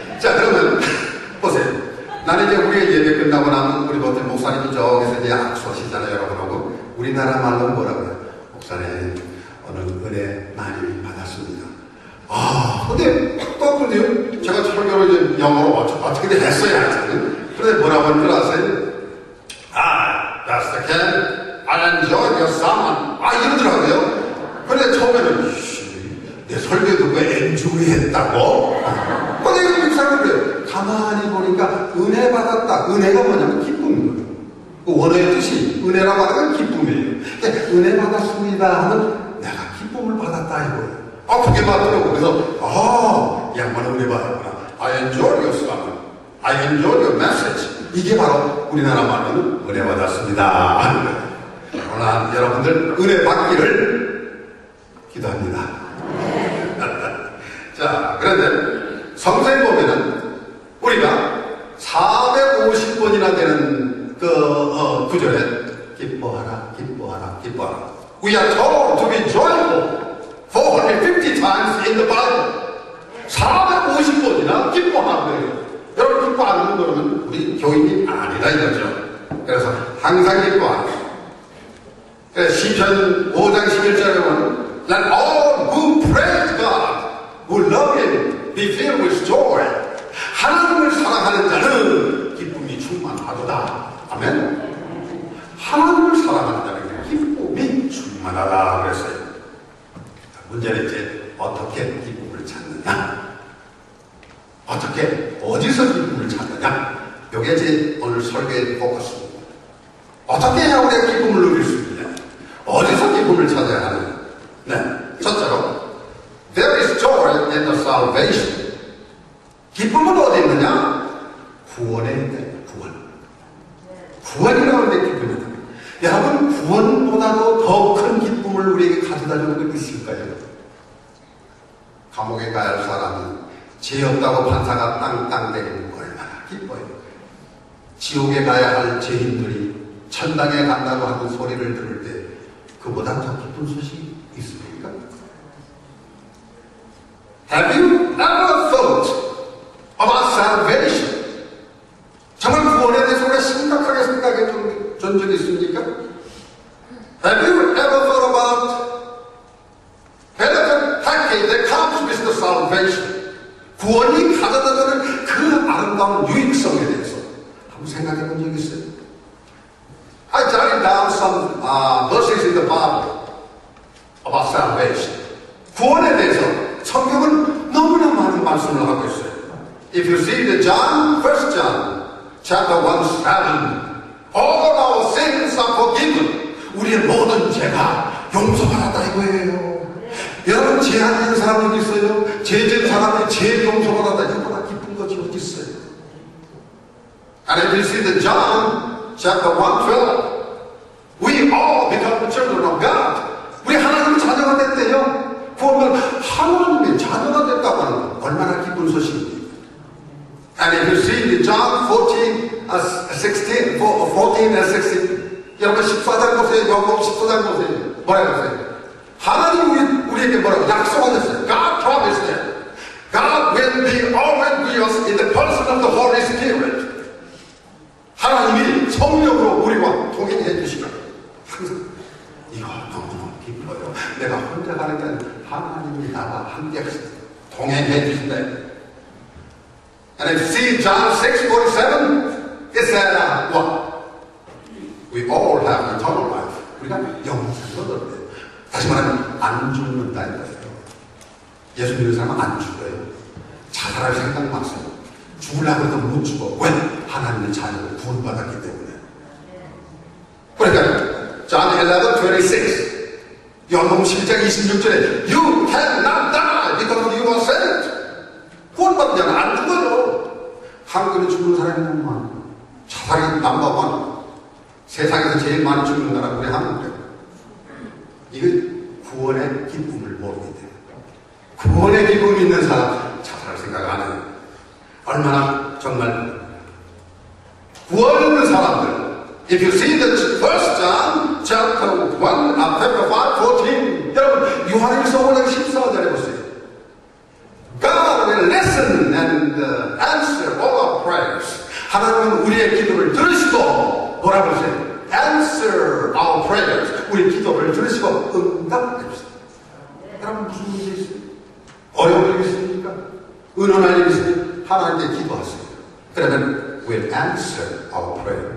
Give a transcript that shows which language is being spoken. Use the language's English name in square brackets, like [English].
[Korean] 자, 그러면 보세요. 나는 이제 우리가 예배 끝나고 나면 우리 어떤 목사님이 저기서 이제 악수하시잖아요, 여러분하고. 우리나라 말로 뭐라고요? 목사님, 오늘 은혜 많이 받았습니다. 근데 또 그런데요, 제가 설교를 이제 영어로 어떻게든 했어요, 하여튼. 그런데 뭐라고 하는 줄 아세요? [English] Pastor Ken, I enjoyed your sermon. [Korean] 이러더라고요. 근데 처음에는, 내 설교 듣고 엔조이 했다고? 근데 이 사람은 그래요. 가만히 보니까 은혜 받았다. 은혜가 뭐냐면 기쁨이에요. 그 원어의 뜻이 은혜라고 하는 건 기쁨이에요. 근데 은혜 받았습니다 하면 내가 기쁨을 받았다 이거예요. 그게 맞더라고. 그래서 이 양반은 은혜 받았구나. [English] I enjoyed your sermon. I enjoyed your message. [Korean] 이게 바로 우리나라 말로는 은혜 받았습니다 하는 거예요. 그러나 여러분들 은혜 받기를 기도합니다. 자, 그런데 성서에 보면은 우리가 450번이나 되는 그 구절에 기뻐하라, 기뻐하라, 기뻐하라. [English] We are told to be joyful 450 times in the Bible. [Korean] 450번이나 기뻐하는 거예요. 여러분 기뻐하는 거는 우리 교인이 아니다 이거죠. 그래서 항상 기뻐하라. 그래서 시편 5장 11절에 보면 [English] Let all who praise God, who love Him, be filled with joy. [Korean] 하나님을 사랑하는 자는 기쁨이 충만하도다. 아멘. 하나님을 사랑하는 자는 기쁨이 충만하다 그랬어요. 문제는 이제 어떻게 기쁨을 찾느냐? 어떻게 어디서 기쁨을 찾느냐? 이게 이제 오늘 설교의 포커스입니다. 어떻게 해야 우리가 기쁨을 누릴 수 있느냐? 어디서 기쁨을 찾아야 하느냐? 네, 첫째로 [English] There is joy in the salvation. [Korean] 기쁨은 어디 있느냐? 구원에 있다. 구원이라고 하는 게 기쁨이다. 여러분, 구원보다도 더 큰 기쁨을 우리에게 가져다 주는 것 있을까요? 감옥에 가야 할 사람은 죄 없다고 판사가 땅땅대고 얼마나 기뻐요. 지옥에 가야 할 죄인들이 천당에 간다고 하는 소리를 들을 때 그보다 더 기쁜 소식이 있습니까? [English] Have you ever thought about salvation? [Korean] 정말 구원에 대해서 우리가 심각하게 생각해 본 적이 있습니까? [English] Have you ever thought about benefit package that comes with the salvation? [Korean] 구원이 가져다주는 그 아름다운 유익성에 대해서 한번 생각해 본 적이 있어요? [English] I jotted down some verses in the Bible about salvation. [Korean] 구원에 대해서 성경은 너무나 많은 말씀을 하고 있어요. [English] If you see the John, 1 John, chapter 1, 7, all our sins are forgiven. [Korean] 우리의 모든 죄가 용서받았다 이거예요. 여러분, 죄 안 지은 사람 여기 있어요? 죄 지은 사람이 죄 용서받았다. 이거보다 기쁜 것이 어디 있어요? [English] And if you see the John, chapter 1, 12, we all become children of God. [Korean] 우리 하나님의 자녀가 됐대요. 구원은 하나님의 자녀가 됐다고 하는 거 얼마나 기쁜 소식입니까? [English] And if you see the John 14, 16, 14 and 16, [Korean] 여러분 14장 보세요. 요한복음 14장 보세요. 뭐라고 하세요? 하나님 우리에게 뭐라고 약속하셨어요? God promised that God will be always with us in the person of the Holy Spirit. 하나님이 성령으로 우리와 동행해 주시라. 항상 이거 너무너무 기뻐요. 내가 혼자 가는 게 아니라 하나님이 나와 함께 동행해 주신다. [English] And if you see John 6:47, it said, what? We all have eternal life. [Korean] 우리가 영생을 얻어요. 다시 말하면 안 죽는다 이거예요. 예수 믿는 사람은 안 죽어요. 자살할 생각 마세요. 죽으려고 해도 못 죽어. 왜? 하나님의 자녀를 구원받았기 때문에. 그러니까 [English] John 11:26, [Korean] 요한복음 10장 26절에 [English] You cannot die because you are saved. [Korean] 구원받은 자는 안 죽어요. 한국에 죽는 사람이 너무 많아요. 자살이 넘버원. 세상에서 제일 많이 죽는 나라 우리 한국이에요. 이거 구원의 기쁨을 모르기 때문에. 구원의 기쁨이 있는 사람 자살할 생각 안 해요. 얼마나 정말 구원 있는 사람들. [English] If you see the 1 John chapter 1, chapter 5, 14, [Korean] 여러분 요한일서 5장 14절에 보세요. [English] God will listen and answer all our prayers. [Korean] 하나님은 우리의 기도를 들으시고 뭐라고 하세요? [English] Answer our prayers. [Korean] 우리 기도를 들으시고 응답해 주세요. 여러분 무슨 문제 있어요? 어려운 일 있습니까? 은원할 일 있으면 하나님께 기도하세요. 그러면 [English] we'll answer our prayer.